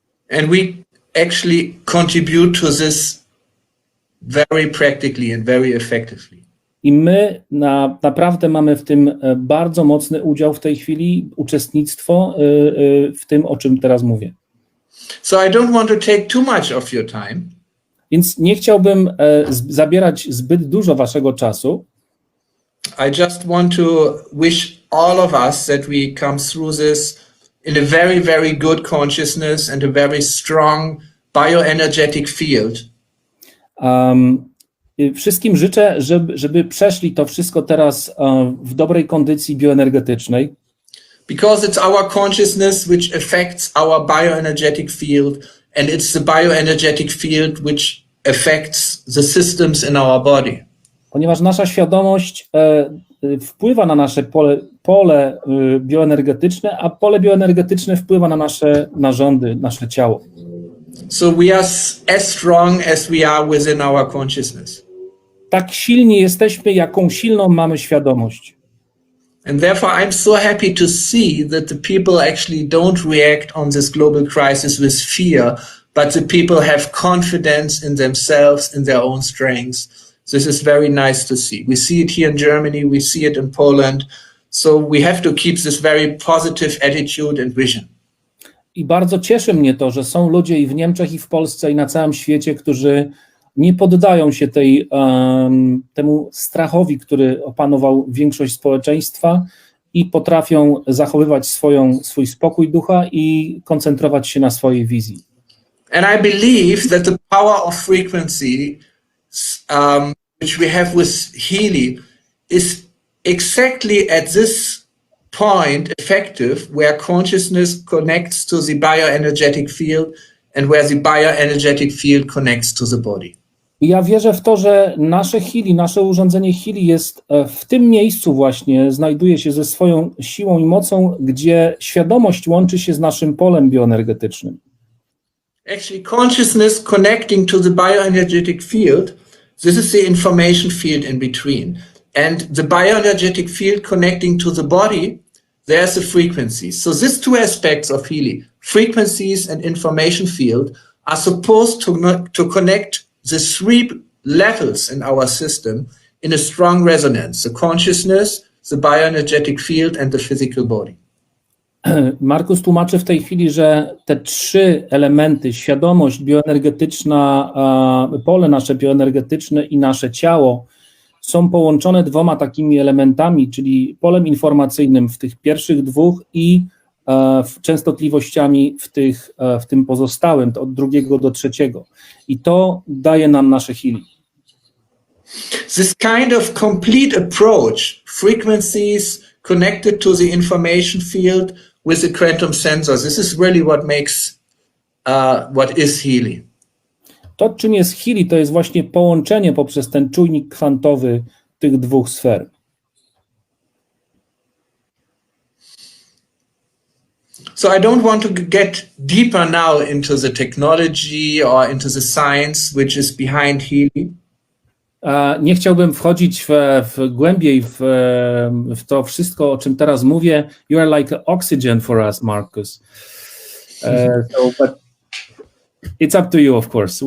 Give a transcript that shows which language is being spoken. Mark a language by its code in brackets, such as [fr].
[en] And we actually contribute to this very practically and very effectively. [pl] I my naprawdę mamy w tym bardzo mocny udział w tej chwili, uczestnictwo w tym, o czym teraz mówię. [en] So I don't want to take too much of your time. [pl] Więc nie chciałbym zabierać zbyt dużo waszego czasu. [en] I just want to wish all of us that we come through this in a very, very good consciousness and a very strong bioenergetic field. [pl] Wszystkim życzę, żeby przeszli to wszystko teraz w dobrej kondycji bioenergetycznej. [en] Because it's our consciousness which affects our bioenergetic field, and it's the bioenergetic field which affects the systems in our body. [pl] Ponieważ nasza świadomość wpływa na nasze pole bioenergetyczne, a pole bioenergetyczne wpływa na nasze narządy, nasze ciało. [en] So we are as strong as we are within our consciousness. [pl] Tak silni jesteśmy, jaką silną mamy świadomość. [en] And therefore I'm so happy to see that the people actually don't react on this global crisis with fear, but the people have confidence in themselves, in their own strengths. This is very nice to see. We see it here in Germany, we see it in Poland. So we have to keep this very positive attitude and vision. [pl] I bardzo cieszy mnie to, że są ludzie i w Niemczech, i w Polsce, i na całym świecie, którzy nie poddają się temu strachowi, który opanował większość społeczeństwa i potrafią zachowywać swój spokój ducha i koncentrować się na swojej wizji. [en] And I believe that the power of frequency which we have with Healy is exactly at this point effective, where consciousness connects to the bioenergetic field and where the bioenergetic field connects to the body. [pl] Ja wierzę w to, że nasze Healy, nasze urządzenie Healy jest w tym miejscu właśnie, znajduje się ze swoją siłą i mocą, gdzie świadomość łączy się z naszym polem bioenergetycznym. [en] Actually, consciousness connecting to the bioenergetic field, this is the information field in between. And the bioenergetic field connecting to the body, there's the frequencies. So these two aspects of Healy, frequencies and information field, are supposed to connect the three levels in our system in a strong resonance: the consciousness, the bioenergetic field and the physical body. [pl] Markus tłumaczy w tej chwili, że te trzy elementy, świadomość bioenergetyczna, pole nasze bioenergetyczne i nasze ciało, są połączone dwoma takimi elementami, czyli polem informacyjnym w tych pierwszych dwóch i częstotliwościami w tym pozostałym, od drugiego do trzeciego. I to daje nam nasze Healy. [en] This kind of complete approach, frequencies connected to the information field with the quantum sensor, this is really what makes what is Healy. [pl] To, czym jest Healy, to jest właśnie połączenie poprzez ten czujnik kwantowy tych dwóch sfer. [en] So I don't want to get deeper now into the technology or into the science which is behind Healy. [pl] Nie chciałbym wchodzić głębiej w to wszystko, o czym teraz mówię. [en] You are like oxygen for us, Markus. But it's up to you, of course.